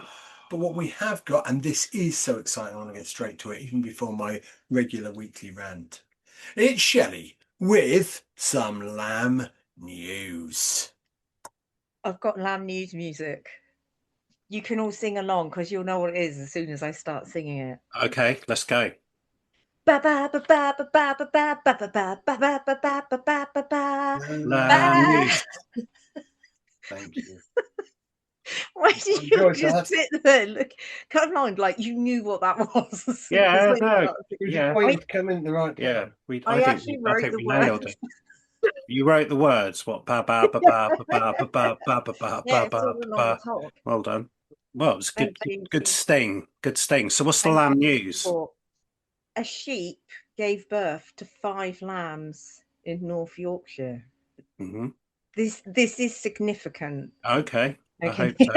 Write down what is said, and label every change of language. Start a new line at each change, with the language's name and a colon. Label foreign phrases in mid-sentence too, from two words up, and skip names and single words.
English: But what we have got, and this is so exciting, I want to get straight to it, even before my regular weekly rant. It's Shelley with some lamb news. I've got lamb news music. You can all sing along because you'll know what it is as soon as I start singing it. Okay, let's go. Ba ba ba ba ba ba ba ba ba ba ba ba ba ba ba ba ba ba ba. Lamb news. Thank you. Why did you just sit there and look kind of blind like you knew what that was? Yeah, no, yeah. Waiting to come in the right. Yeah, I actually wrote the nailed words. it. You wrote the words. What? Ba ba ba ba ba ba ba ba ba ba Yeah, ba it's all ba along ba. the top. Well done. Well, it was good. Thank you. Good sting. Good sting. So, what's the lamb news? A sheep gave birth to 5 lambs in North Yorkshire. Mm-hmm. This is significant. Okay. I Okay. hope so.